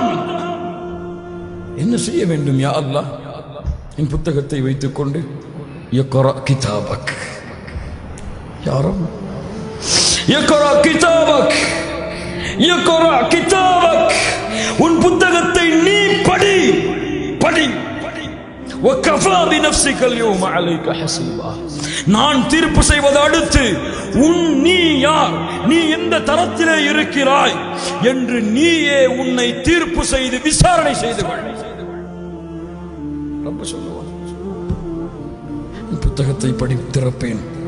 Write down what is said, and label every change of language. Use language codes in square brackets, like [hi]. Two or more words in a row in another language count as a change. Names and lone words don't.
[ta] என்ன செய்ய வேண்டும் [ar] يا الله? [ta] என் புத்தகத்தை வைத்துக் கொண்டு [ar] اقرأ كتابك, [ta] யாரும் [ar] اقرأ كتابك, اقرأ كتابك, [ta] உன் புத்தகத்தை நீ படி படி. [ar] وكفى بنفسك اليوم عليك حسيبا. [ta] நான் தீர்ப்பு செய்வது அடுத்து நீ யார், நீ எந்த தரத்திலே இருக்கிறாய் என்று நீயே உன்னை தீர்ப்பு செய்து விசாரணை செய்து கொள். ரப்ப சொல்லுவார், புத்தகத்தை படி திறப்பேன்.